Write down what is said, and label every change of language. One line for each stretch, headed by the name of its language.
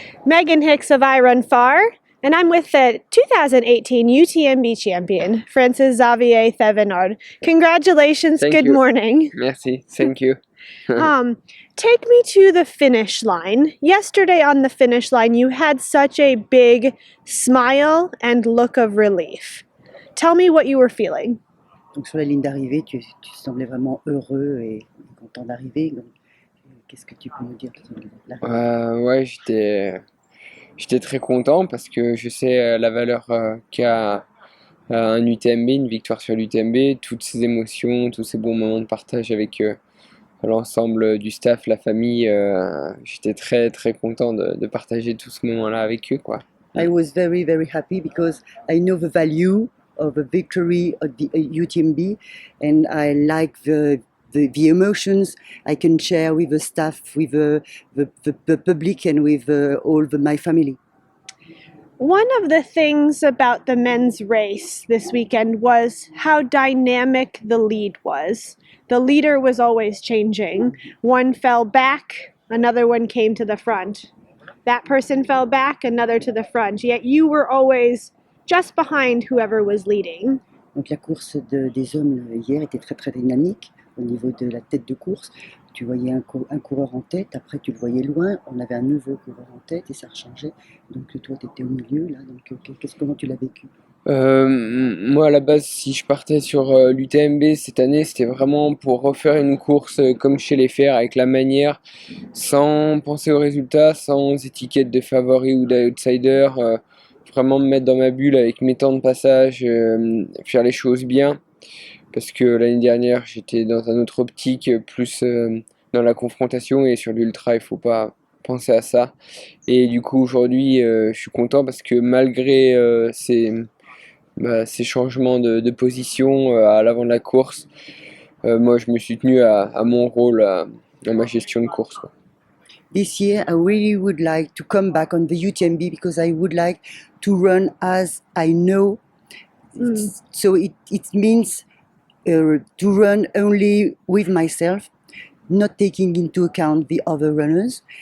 English: Megan Hicks of I Run Far, and I'm with the 2018 UTMB champion, Francis Xavier Thevenard. Congratulations, Thank good you. morning. Merci, thank you. Take me to the finish line. Yesterday on the finish line, you had such a big smile and look of relief. Tell me what you were feeling.
French: Donc sur la ligne d'arrivée, tu semblais vraiment heureux et content d'arriver. Donc, qu'est-ce que tu peux nous dire sur l'arrivée? Ouais, j'étais très content parce que je sais la valeur qu'a un UTMB, une victoire sur l'UTMB, toutes ces émotions, tous ces bons moments de partage avec l'ensemble du staff, la famille. J'étais très très content de partager tout ce moment-là avec eux, quoi.
English: I was very, very happy because I know the value of a victory of the UTMB, and I like the emotions I can share with the staff, with the public, and with my family. One of the things about the men's race this weekend was how dynamic the lead was. The leader was always changing. One fell back, another one came to the front. That person fell back, another to the front. Yet you were always just behind whoever was leading.
French: Donc la course des hommes hier était très très dynamique au niveau de la tête de course. Tu voyais un coureur en tête, après tu le voyais loin, on avait un nouveau coureur en tête et ça rechangeait. Donc toi tu étais au milieu là, donc comment tu l'as vécu? Moi à la base, si je partais sur l'UTMB cette année, c'était vraiment pour refaire une course comme je sais les faire, avec la manière, sans penser aux résultats, sans étiquette de favori ou d'outsider, vraiment me mettre dans ma bulle avec mes temps de passage, faire les choses bien. Parce que l'année dernière, j'étais dans un autre optique, plus dans la confrontation, et sur l'ultra, il faut pas penser à ça. Et du coup, aujourd'hui, je suis content parce que malgré ces changements de position à l'avant de la course, moi, je me suis tenu à mon rôle, à ma gestion de course, quoi.
English: This year, I really would like to come back on the UTMB because I would like to run as I know. So it means to run only with myself, not taking into account the other runners.